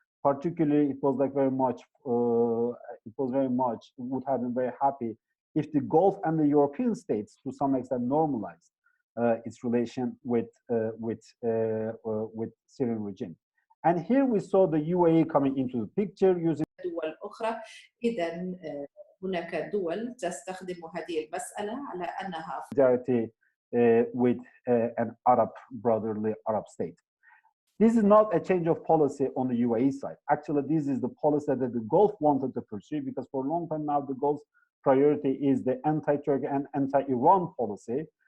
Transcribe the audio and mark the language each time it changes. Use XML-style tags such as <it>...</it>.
<en>Particularly, it was like very much, would have been very happy if the Gulf and the European states, to some extent, normalized its relation with Syrian regime. And here we saw the UAE coming into the picture using</en> <ar>دول أخرى. إذن هناك دول تستخدم هذه المسألة على أنها</ar> <en>solidarity with an brotherly Arab state. This is not a change of policy on the UAE side. Actually, this is the policy that the Gulf wanted to pursue, because for a long time now, the Gulf's priority is the anti-Turkey and anti-Iran policy.</en>